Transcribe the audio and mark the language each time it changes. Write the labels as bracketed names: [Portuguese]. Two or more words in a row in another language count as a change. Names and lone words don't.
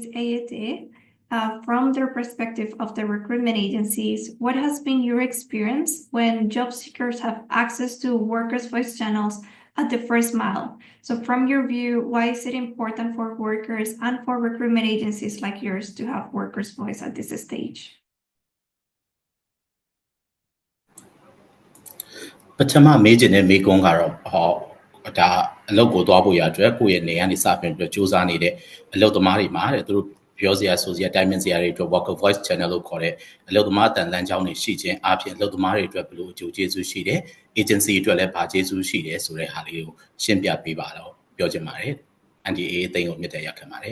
[English] Ayete, from their perspective of the recruitment agencies, what has been your experience when job seekers have access to workers' voice channels at the first mile? So from your view, why is it important for workers and for recruitment agencies like yours to have workers' voice at this stage? [Burmese] ပထမမေးချင်တဲ့မေးခွန်းကတော့ဒါအလုပ်ကိုသွားဖို့ရအတွက်ကိုယ့်ရဲ့နေရာနေစပင်ပြီးစူးစမ်းနေတဲ့အလုပ်သမားတွေမှာတဲ့သူတို့ပြောစရာဆိုစရာတိုင်ပင်စရာတွေအတွက် [English] worker voice channel [Burmese] လို့ခေါ်တဲ့အလုပ်သမားတန်လန်းချောင်းတွေရှိခြင်းအပြင်အလုပ်သမားတွေအတွက်ဘယ်လိုအကျိုးကျေးဇူးရှိတယ် agency အတွက်လည်းဘာကျေးဇူးရှိတယ်ဆိုတဲ့ဟာလေးကိုရှင်းပြပေးပါတော့ပြောချင်ပါတယ် NDA အသိန်းကိုမြတ်တဲ့ရောက်ခံပါတယ်